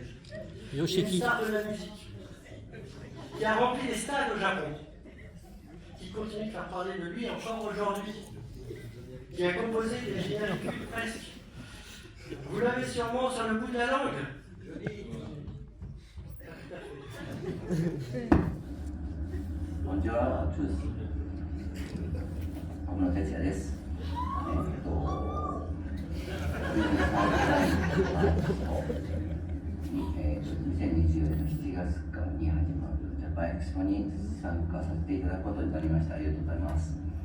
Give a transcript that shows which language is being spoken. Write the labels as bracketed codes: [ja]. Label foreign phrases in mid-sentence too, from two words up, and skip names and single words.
[fr] Une star de la musique, qui a rempli les stades au Japon, qui continue de faire parler de lui encore aujourd'hui, qui a composé des génériques presque. Vous l'avez sûrement sur le bout de la langue. Bonjour à tous. [ja] 小室哲也です。2020年7月に始まるジャパンエクスポに参加させていただくことになりました。ありがとうございます。